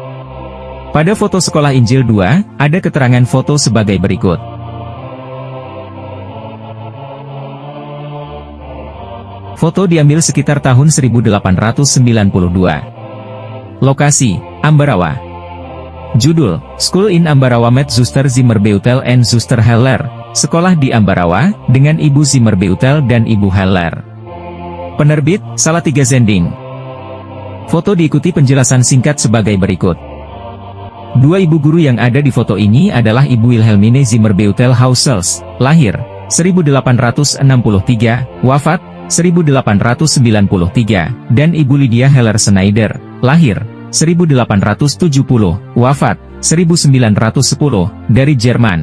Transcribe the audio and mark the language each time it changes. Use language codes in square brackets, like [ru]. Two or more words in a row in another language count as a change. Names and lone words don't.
[id] Pada foto sekolah Injil 2, ada keterangan foto sebagai berikut. Foto diambil sekitar tahun 1892. Lokasi, Ambarawa. Judul, [nl] School in Ambarawa met Zuster Zimmer-Beutel and Zuster Heller, [id] sekolah di Ambarawa, dengan Ibu Zimmer-Beutel dan Ibu Heller. Penerbit, Salatiga Zending. Foto diikuti penjelasan singkat sebagai berikut. Dua ibu guru yang ada di foto ini adalah Ibu Wilhelmine Zimmer-Beutel-Hausels, lahir 1863, wafat 1893, dan Ibu Lydia Heller Schneider, lahir 1870, wafat 1910, dari Jerman.